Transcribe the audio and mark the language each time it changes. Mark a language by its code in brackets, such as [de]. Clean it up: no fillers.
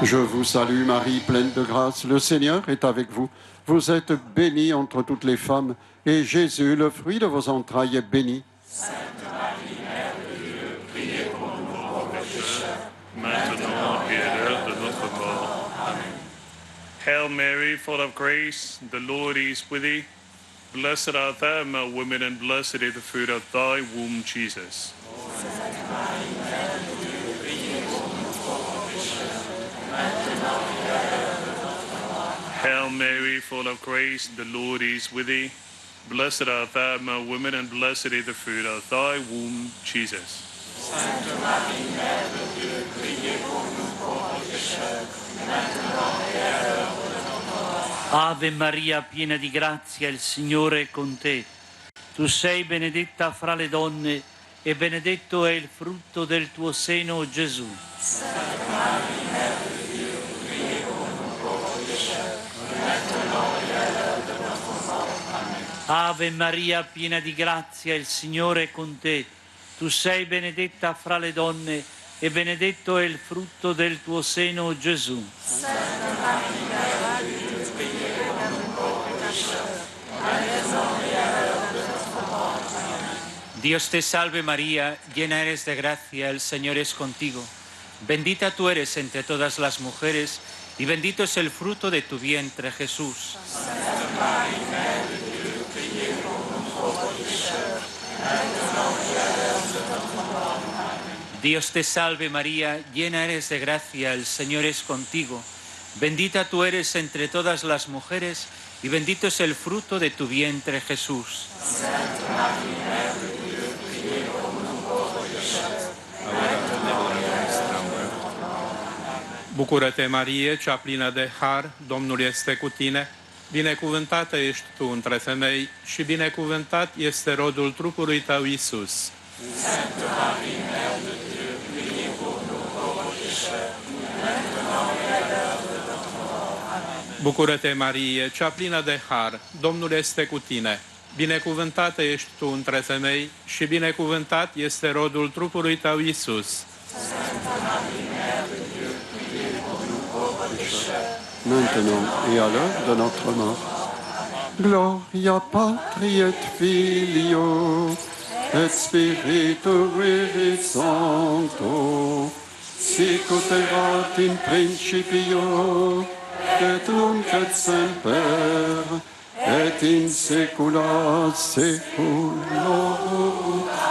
[fr] Je vous salue Marie, pleine de grâce. Le Seigneur est avec vous. Vous êtes bénie entre toutes les femmes, et Jésus, le fruit de vos entrailles, est béni. Sainte Marie, Mère de Dieu, priez pour nous pauvres pécheurs, Maintenant et à l'heure de notre mort. Amen. [en] Hail Mary, full of grace, the Lord is with thee. Blessed art thou among women, and blessed is the fruit of thy womb, Jesus. [fr] Sainte Marie, Mère de Dieu, priez pour nous pauvres pécheurs, maintenant et à l'heure de notre mort. [en] Hail Mary, full of grace, the Lord is with thee. Blessed art thou among women, and blessed is the fruit of thy womb, Jesus. [fr] Sainte Marie, Mère de Dieu, priez pour nous pauvres pécheurs, maintenant et à l'heure de notre mort. [it] Ave Maria, piena di grazia, il Signore è con te. Tu sei benedetta fra le donne e benedetto è il frutto del tuo seno, Gesù. [fr] Sainte Marie, Mère de Dieu, priez pour nous pauvres pécheurs, maintenant et à l'heure de notre mort. Amen. [it] Ave Maria, piena di grazia, il Signore è con te. Tu sei benedetta fra le donne e benedetto è il frutto del tuo seno, Gesù. [fr] Santa Maria, priez pour nous pauvres pécheurs, maintenant et à l'heure de notre mort. Amen. [es] Dios te salve María, llena eres de gracia, el Señor es contigo. Bendita tú eres entre todas las mujeres, y bendito es el fruto de tu vientre, Jesús. [fr] Sainte Marie, Mère de Dieu, priez pour nous pauvres pécheurs, maintenant et à l'heure de notre mort. Amen. [es] Dios te salve María, llena eres de gracia, el Señor es contigo. Bendita tú eres entre todas las mujeres, y bendito es el fruto de tu vientre, Jesús. [fr] Sainte Marie, Mère de Dieu, priez pour nous pauvres pécheurs, maintenant et à l'heure de notre mort. Amen. [ro] Bucură-te, Marie, cea plină de har, Domnul este cu tine. Binecuvântată ești tu între femei și binecuvântat este rodul trupului tău, Iisus. [fr] Sainte Marie, Mère de Dieu, priez pour nous pauvres pécheurs, maintenant et à l'heure de notre mort. Amen. [ro] Bucură-te, Marie, cea plină de har, Domnul este cu tine. Binecuvântată ești tu între femei și binecuvântat este rodul trupului tău, Iisus. [fr] Sainte Marie, Mère de Dieu, priez pour nous pauvres pécheurs, maintenant et à l'heure de notre mort. [la] Gloria Patri et Filio et Spiritui Sancto, sic ut erat in principio et nunc et semper et in saecula saeculorum.